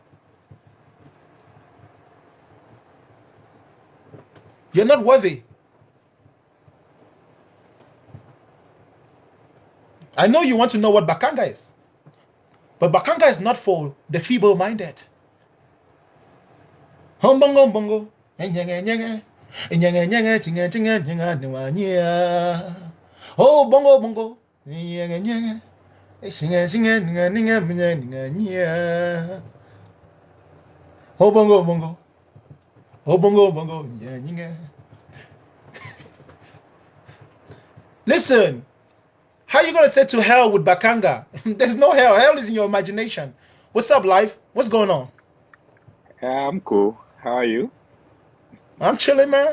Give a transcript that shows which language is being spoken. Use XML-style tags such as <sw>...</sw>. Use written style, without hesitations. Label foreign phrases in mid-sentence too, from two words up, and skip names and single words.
<en>You're not worthy. I know you want to know what Bakanga is. But Bakanga is not for the feeble-minded. Humbongo bongo. Oh bongo bongo. Oh bongo bongo. Oh bongo bongo. Listen, how are you gonna say to hell with Bakanga? There's no hell. Hell is in your imagination. What's up, life? What's going on? I'm cool. How are you? I'm chilling, man.</en>